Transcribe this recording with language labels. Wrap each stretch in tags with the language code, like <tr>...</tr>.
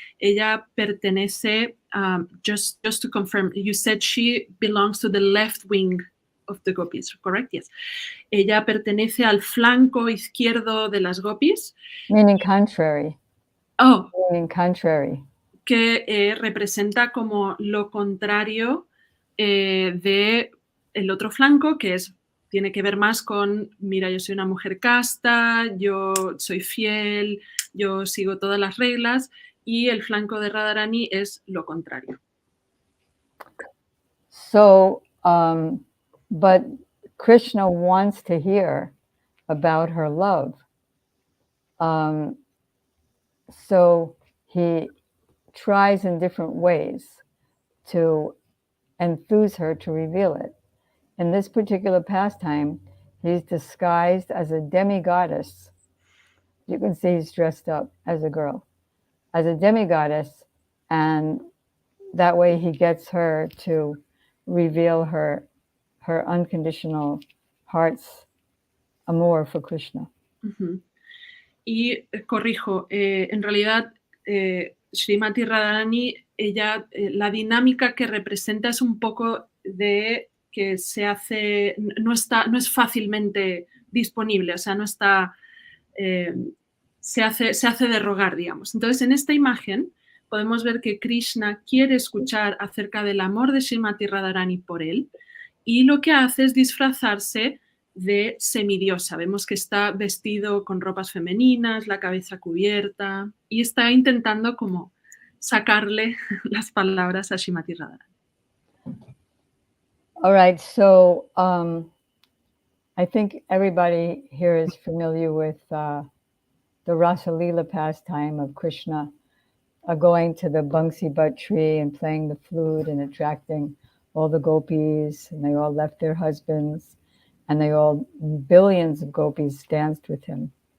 <es>Ella pertenece,</es> <en>just to confirm, you said she belongs to the left wing of the gopis, correct? Yes.</en> <es>Ella pertenece al flanco izquierdo de las gopis.</es> <en>Meaning contrary. Oh. Meaning contrary.</en> <es>Que representa como lo contrario de el otro flanco, que tiene que ver más con, mira, yo soy una mujer casta, yo soy fiel, yo sigo todas las reglas, y el flanco de Radharani es lo contrario.</es> <en>So, but Krishna wants to hear about her love. So he tries in different ways to enthuse her to reveal it. In this particular pastime, he's disguised as a demigoddess. You can see he's dressed up as a girl, as a demigoddess, and that way he gets her to reveal her unconditional heart's amor for Krishna. Uh-huh.</en> <es>Y corrijo, en realidad Srimati Radharani, ella, la dinámica que representa es un poco de que se hace, no es fácilmente disponible, o sea, no está, se hace de rogar, digamos. Entonces, en esta imagen podemos ver que Krishna quiere escuchar acerca del amor de Srimati Radharani por él, y lo que hace es disfrazarse de semidiosa. Vemos que está vestido con ropas femeninas, la cabeza cubierta, y está intentando como sacarle las palabras a Srimati Radharani.</es> <en>All right, so I think everybody here is familiar with the Rasa Leela pastime of Krishna going to the Bangsi butt tree and playing the flute and attracting all the gopis, and they all left their husbands, and billions of gopis danced with him.</en>